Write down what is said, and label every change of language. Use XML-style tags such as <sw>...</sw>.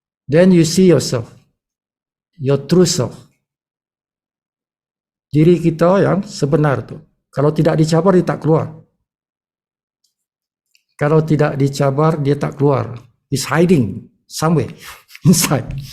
<en>Then you see yourself, your true self.</en> <ms>Diri kita yang sebenar tu. Kalau tidak dicabar, dia tak keluar. Kalau tidak dicabar, dia tak keluar.</ms> <en>It's hiding somewhere inside.</en>